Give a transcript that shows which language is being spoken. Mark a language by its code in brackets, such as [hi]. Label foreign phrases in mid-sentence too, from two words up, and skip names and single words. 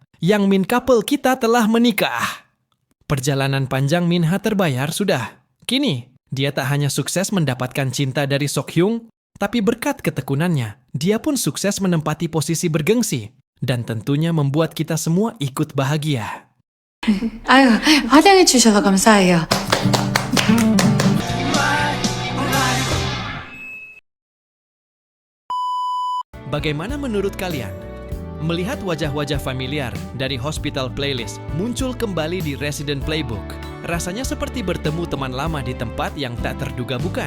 [id] Yang Min couple kita telah menikah. Perjalanan panjang Minha terbayar sudah. Kini, dia tak hanya sukses mendapatkan cinta dari Sok Hyung, tapi berkat ketekunannya, dia pun sukses menempati posisi bergengsi dan tentunya membuat kita semua ikut bahagia. [ko] 아유, 화장해 주셔서 감사해요. [id] Bagaimana menurut kalian? Melihat wajah-wajah familiar dari Hospital Playlist muncul kembali di Resident Playbook, rasanya seperti bertemu teman lama di tempat yang tak terduga bukan.